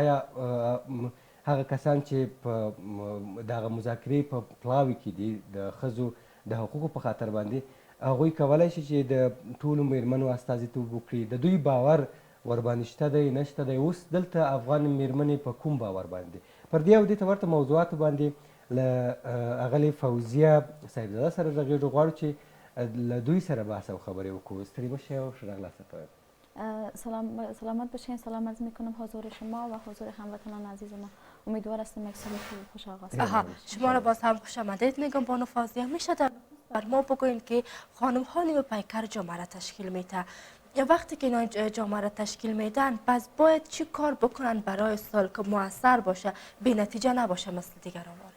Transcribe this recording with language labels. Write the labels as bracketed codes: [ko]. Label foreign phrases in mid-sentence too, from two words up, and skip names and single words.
[ps] آیا هغه کسان چې په دغه مذاکرې په پلاوي کې دي د ښځو د حقوقو په خاطر باندې، هغوی کولی شي چې د ټولو مېرمنو استازیتوب وکړي؟ د دوی باور ورباندې شته دی نشته دی؟ اوس دلته افغان مېرمنې په کوم باور باندې؟ پر دې او دې ته ورته موضوعاتو باندې له اغلې فوزیه صاحبزاده سره غږېږو، غواړو چې له دوی سره بحث او خبرې وکړو. ستړي مه شئ او ښه راغلاست. [fa] سلامت باشین. سلام عرض میکنم حضور شما و حضور هموطنان عزیز ما. امیدوار هستم یک سال خوش آغاز. شما را باز هم خوش آمدید میگم بانو فاضله. میشه بر ما بگوین که خانم ها نیمه پیکر جامعه را تشکیل میده، یا وقتی که اینا جامعه را تشکیل میدن پس باید چی کار بکنن برای سال که موثر باشه، بی نتیجه نباشه مثل دیگران؟